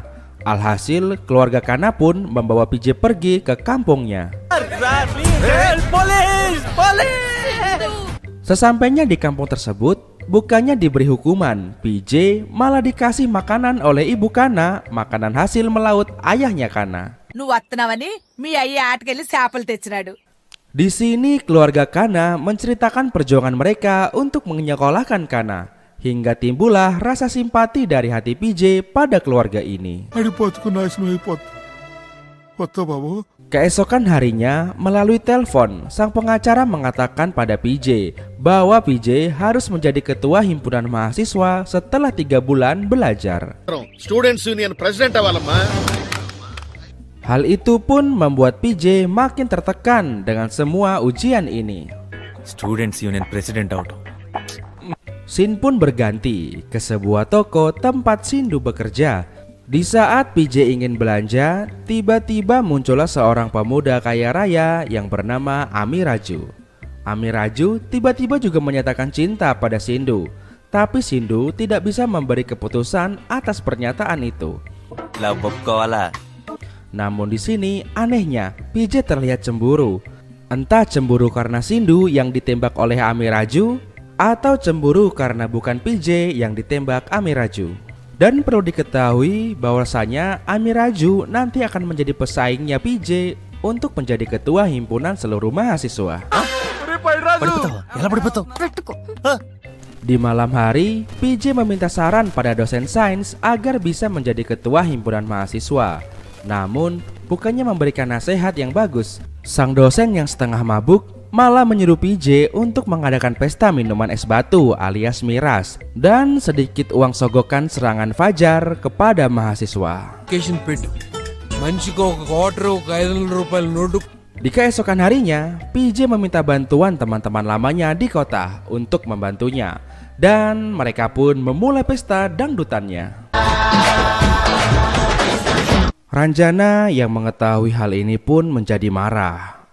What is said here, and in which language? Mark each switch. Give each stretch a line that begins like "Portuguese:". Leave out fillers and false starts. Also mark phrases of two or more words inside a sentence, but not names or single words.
Indonesian: Alhasil keluarga Kana pun membawa PJ pergi ke kampungnya. Sesampainya di kampung tersebut, bukannya diberi hukuman, PJ malah dikasih makanan oleh ibu Kana, makanan hasil melaut ayahnya Kana.
Telugu: నువ్వు వస్తున్నావని మీ అయ్య ఆటకెళ్ళి చేపలు తెచ్చినాడు.
Indonesian: Di sini keluarga Kana menceritakan perjuangan mereka untuk menyekolahkan Kana, hingga timbullah rasa simpati dari hati PJ pada keluarga ini. Keesokan harinya, melalui telepon, sang pengacara mengatakan pada PJ bahwa PJ harus menjadi ketua himpunan mahasiswa setelah 3 bulan belajar.
English: students union president అవ్వాలమ్మా.
Indonesian: Hal itu pun membuat PJ makin tertekan dengan semua ujian ini.
English: students union president అవటం.
Indonesian: Scene pun berganti ke sebuah toko tempat Sindu bekerja. Di saat PJ ingin belanja, tiba-tiba muncullah seorang pemuda kaya raya yang bernama Amiraju. Amiraju tiba-tiba juga menyatakan cinta pada Sindu, tapi Sindu tidak bisa memberi keputusan atas pernyataan itu.
Telugu: లవ్ ఒప్పుకోవాలా?
Indonesian: Namun di sini anehnya PJ terlihat cemburu. Entah cemburu karena Sindu yang ditembak oleh Amiraju, atau cemburu karena bukan PJ yang ditembak Amiraju. Dan perlu diketahui bahwasanya Amiraju nanti akan menjadi pesaingnya PJ untuk menjadi ketua himpunan seluruh mahasiswa.
Telugu: పడిపోతావా? ఎలా పడిపోతావు? పెట్టుకో.
Indonesian: Di malam hari, PJ meminta saran pada dosen sains agar bisa menjadi ketua himpunan mahasiswa. Namun, bukannya memberikan nasihat yang bagus, sang dosen yang setengah mabuk malah menyuruh PJ untuk mengadakan pesta minuman es batu alias miras dan sedikit uang sogokan serangan fajar kepada mahasiswa.
Telugu: మనిషికి ఒక క్వార్టర్ ఒక 500 రూపాయల నోటు.
Indonesian: Di keesokan harinya, PJ meminta bantuan teman-teman lamanya di kota untuk membantunya, dan mereka pun memulai pesta dangdutannya. Ranjana yang mengetahui hal ini pun menjadi marah.